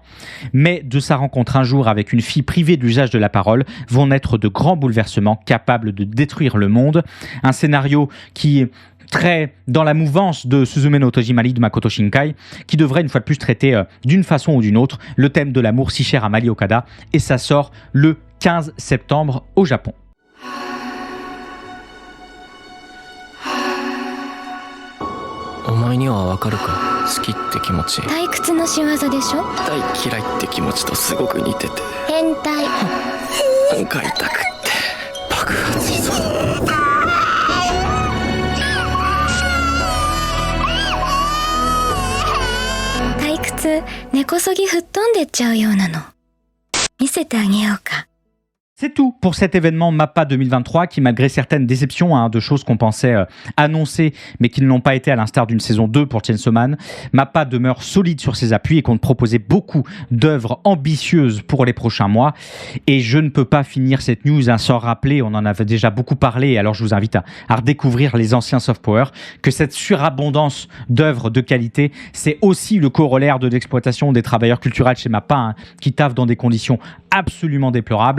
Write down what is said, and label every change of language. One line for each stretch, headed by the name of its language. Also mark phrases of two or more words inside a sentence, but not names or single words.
French: Mais de sa rencontre un jour avec une fille privée de l'usage de la parole vont naître de grands bouleversements capables de détruire le monde. Un scénario qui est très dans la mouvance de Suzume no Tojimari de Makoto Shinkai, qui devrait une fois de plus traiter d'une façon ou d'une autre le thème de l'amour si cher à Mari Okada, et ça sort le 15 septembre au Japon.
Japanese: お前にはわかるか、好きって気持ち。退屈の仕業でしょ。大嫌いって気持ちとすごく似てて、変態。なんか痛くって爆発しそうだ。退屈、根こそぎ吹っ飛んでっちゃうようなの。見せてあげようか。
French: C'est tout pour cet événement Mappa 2023 qui, malgré certaines déceptions de choses qu'on pensait annoncer mais qui ne l'ont pas été à l'instar d'une saison 2 pour Chainsaw Man, Mappa demeure solide sur ses appuis et compte proposer beaucoup d'œuvres ambitieuses pour les prochains mois. Et je ne peux pas finir cette news sans rappeler, on en avait déjà beaucoup parlé, alors je vous invite à redécouvrir les anciens Soft Power, que cette surabondance d'œuvres de qualité, c'est aussi le corollaire de l'exploitation des travailleurs culturels chez Mappa, qui taffent dans des conditions absolument déplorables.